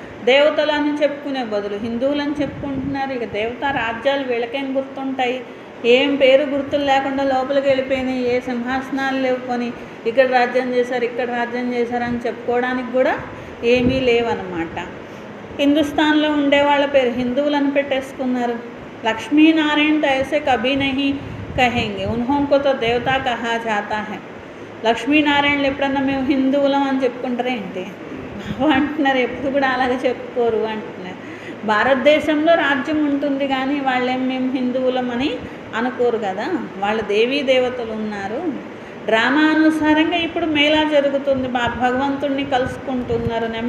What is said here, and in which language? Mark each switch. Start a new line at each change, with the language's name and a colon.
Telugu: దేవతలని చెప్పుకునే బదులు హిందువులని చెప్పుకుంటున్నారు. ఇక దేవతా రాజ్యాలు వీళ్ళకేం గుర్తుంటాయి, ఏం పేరు గుర్తులు లేకుండా లోపలికి వెళ్ళిపోయినాయి, ఏ సింహాసనాలు లేవుకొని ఇక్కడ రాజ్యం చేశారు ఇక్కడ రాజ్యం చేశారని చెప్పుకోవడానికి కూడా ఏమీ లేవన్నమాట. హిందుస్థాన్లో ఉండే వాళ్ళ పేరు హిందువులను పెట్టేసుకున్నారు.
Hindi: లక్ష్మీనారాయణ तो ऐसे कभी नहीं कहेंगे, उन्हों को तो देवता कहा जाता है.
Telugu: లక్ష్మీనారాయణలు ఎప్పుడన్నా మేము హిందువులం అని చెప్పుకుంటారా ఏంటి అంటున్నారు, ఎప్పుడు కూడా అలాగే చెప్పుకోరు అంటున్నారు. భారతదేశంలో రాజ్యం ఉంటుంది కానీ వాళ్ళేం మేము హిందువులం అని అనుకోరు కదా, వాళ్ళ దేవీ దేవతలు ఉన్నారు. డ్రామా అనుసారంగా ఇప్పుడు మేళా జరుగుతుంది, భగవంతుడిని కలుసుకుంటున్నారు.